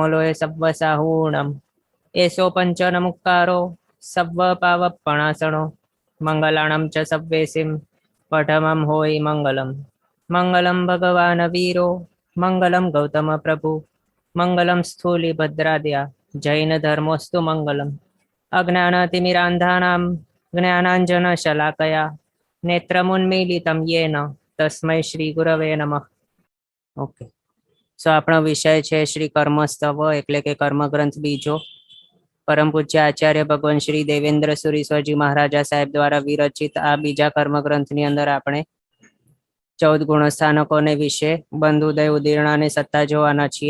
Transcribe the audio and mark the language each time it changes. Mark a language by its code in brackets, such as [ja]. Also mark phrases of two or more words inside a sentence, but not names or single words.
[pra] लोय सव्वसाहूणम् एषो पञ्चनमुक्कारो सव्वपावपणासनो मङ्गलाणं च सव्वेसिं पठमं होयि मङ्गलम् [sa] मङ्गलं भगवान् वीरो मङ्गलं गौतमप्रभु मङ्गलं स्थूलिभद्राद्या जैनधर्मोऽस्तु मङ्गलम् अज्ञानतिमिरान्धानां ज्ञानाञ्जनशलाकया नेत्रमुन्मीलितं येन तस्मै શ્રી ગુરવે નમઃ. [gu] ઓકે, સો આપણો વિષય છે શ્રી કર્મસ્તવ એટલે કે કર્મગ્રંથ બીજો. પરમ પૂજ્ય આચાર્ય ભગવાન શ્રી દેવેન્દ્ર સુરી સ્વાજી મહારાજા સાહેબ દ્વારા વિરચિત આ બીજા કર્મગ્રંથની અંદર આપણે 14 ગુણસ્થાનકોને વિશે બંધ ઉદય ઉદીર્ણ અને સત્તા જોવાના છીએ.